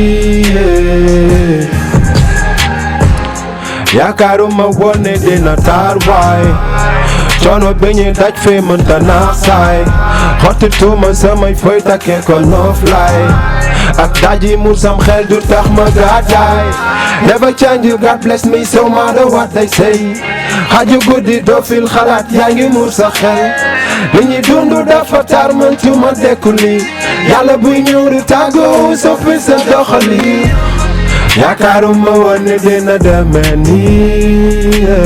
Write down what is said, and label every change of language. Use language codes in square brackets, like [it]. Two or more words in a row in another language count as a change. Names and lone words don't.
[wo] yaakaaruma woon ne dina taar waay coono bi ñuy daj fee mënta naax saay xottituma samay fooy takkee ko noflaay ak daji mu sam xel du tax ma gàddaay [en] never change you God bless me so matter what they say [wo] xaju guddi doo fil xalaat yaa ngi muur sa xel li ñuy dundu dafa tar mëntuma dekku lii yàlla buy ñëw du tàggoo soppi sa doxali yaakaaruma woon ne dina demee nii